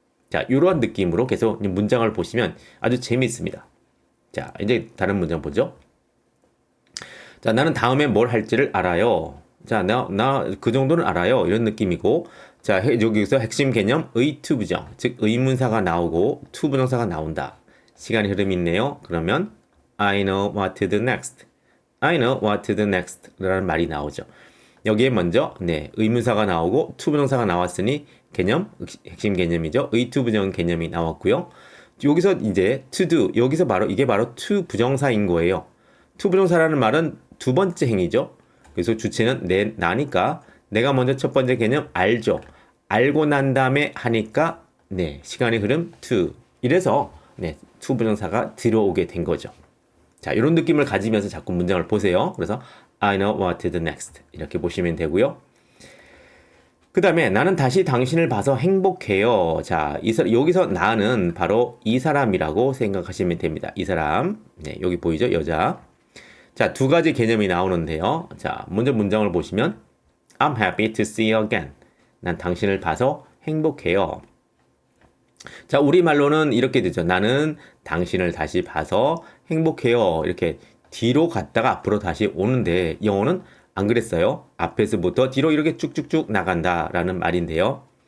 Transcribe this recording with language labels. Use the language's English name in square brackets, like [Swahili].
[Korean] 자, 이런 느낌으로 계속 문장을 보시면 아주 재미있습니다. 자, 이제 다른 문장 보죠. 자, 나는 다음에 뭘 할지를 알아요. 자, 나 그 정도는 알아요. 이런 느낌이고. 자, 여기서 핵심 개념 의 to 부정, 즉 의문사가 나오고 to 부정사가 나온다. 시간이 흐름이 있네요. [English] 그러면 I know what to do next. I know what to do next 라는 말이 나오죠. [Korean] 여기에 먼저 네, 의문사가 나오고 to 부정사가 나왔으니 개념, 핵심 개념이죠. 의 to 부정 개념이 나왔고요. 여기서 이제 to do, 여기서 바로 이게 바로 to 부정사인 거예요. to 부정사라는 말은 두 번째 행위죠. 그래서 주체는 나니까 내가 먼저 첫 번째 개념 알죠. 알고 난 다음에 하니까 네, 시간의 흐름 to. 이래서 네, to 부정사가 들어오게 된 거죠. 자, 이런 느낌을 가지면서 자꾸 문장을 보세요. 그래서 [English] I know what to do next [Korean] 이렇게 보시면 되고요. 그 다음에 나는 다시 당신을 봐서 행복해요. 자, 여기서 나는 바로 이 사람이라고 생각하시면 됩니다. 이 사람. 네, 여기 보이죠? 여자. 자, 두 가지 개념이 나오는데요. 자, 먼저 문장을 보시면 [English] I'm happy to see you again. [Korean] 난 당신을 봐서 행복해요. 자, 우리말로는 이렇게 되죠. 나는 당신을 다시 봐서 행복해요. 이렇게 뒤로 갔다가 앞으로 다시 오는데 영어는 안 그랬어요. 앞에서부터 뒤로 이렇게 쭉쭉쭉 나간다라는 말인데요.